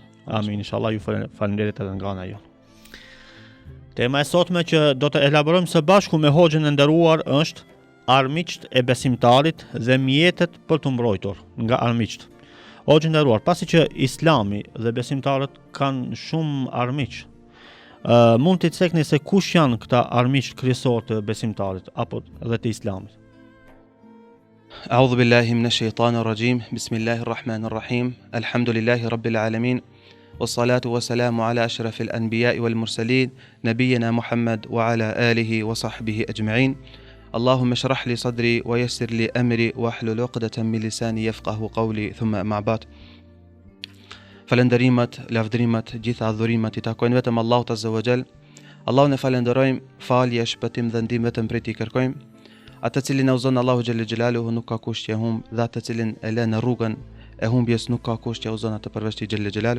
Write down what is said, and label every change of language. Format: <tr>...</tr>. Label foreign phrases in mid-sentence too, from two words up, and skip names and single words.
<sq>Amin, inshallah, ju falenderit edhe nga ana jo. Tema e sotme që do të elaborojmë së bashku me hoxhën e nderuar është armiqt e besimtarit dhe mjetet për të mbrojtur nga armiqt. Hoxhë i nderuar, pasi që Islami dhe besimtarët kanë shumë armiq, mund të cekni se kush janë këta armiq kryesor të besimtarit apo dhe të Islamit?</sq> <ar>أعوذ بالله من الشيطان الرجيم. بسم الله الرحمن الرحيم. الحمد لله رب العالمين. والصلاة والسلام على أشرف الأنبياء والمرسلين، نبينا محمد وعلى آله وصحبه أجمعين. اللهم اشرح لي صدري ويسر لي أمري واحلل عقدة من لساني يفقهوا قولي، ثم أما بعد.</ar> <sq>Falenderimet, lavdrimet, gjitha adhurimet i takojnë vetëm Allahut</sq> <ar>عز وجل.</ar> <sq>Allahun e falenderojmë, falje, shpëtim dhe ndihmë vetëm prej tij kërkojmë. Atë cilin e uzon Allahu</sq> <ar>جل جلاله</ar> <sq>nuk ka kush që humb, dhe atë cilin e lë në rrugën e humbjes nuk ka kush që uzon atë përveç tij</sq> <ar>جل جلاله.</ar>